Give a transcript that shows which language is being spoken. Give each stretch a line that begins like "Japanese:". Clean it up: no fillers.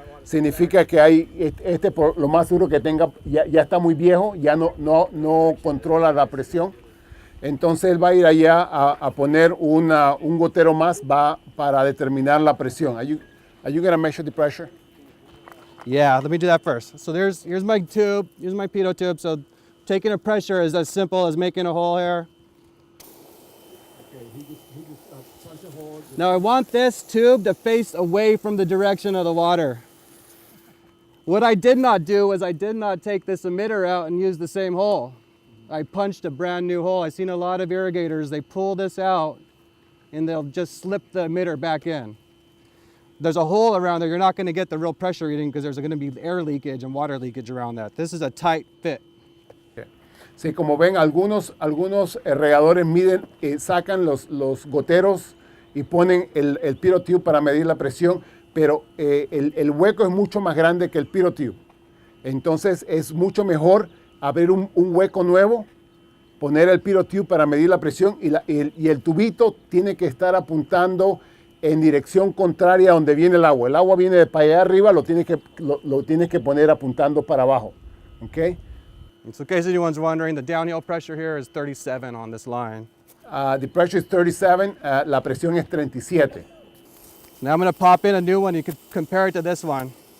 Spanish: Significa que hay por lo más seguro que tenga ya está muy viejo, ya no controla la presión. Entonces él va a ir allá a poner un gotero más para determinar la presión.
English: Are you going to measure the pressure? Yeah, let me do that first. So here's my tube, here's my pitot tube. So taking a pressure is as simple as making a hole here. Okay, he just punch a hole. Now I want this tube to face away from the direction of the water. What I did not do was I did not take this emitter out and use the same hole. I punched a brand new hole. I've seen a lot of irrigators, they pull this out and they'll just slip the emitter back in. There's a hole around there, you're not going to get the real pressure reading because there's going to be air leakage and water leakage around that. This is a tight fit.
Spanish: Sí, como ven, algunos regadores miden, sacan los goteros y ponen el pitot tube para medir la presión, pero el hueco es mucho más grande que el pitot tube. Entonces es mucho mejor abrir un hueco nuevo, poner el pitot tube para medir la presión y el tubito tiene que estar apuntando en dirección contraria a donde viene el agua. El agua viene para allá arriba, lo tienes que poner apuntando para abajo.
English: Okay? So in case anyone's wondering, the downhill pressure here is 37 on this line. The pressure is 37,
Spanish: la presión es 37.
English: Now I'm going to pop in a new one. You can compare it to this one.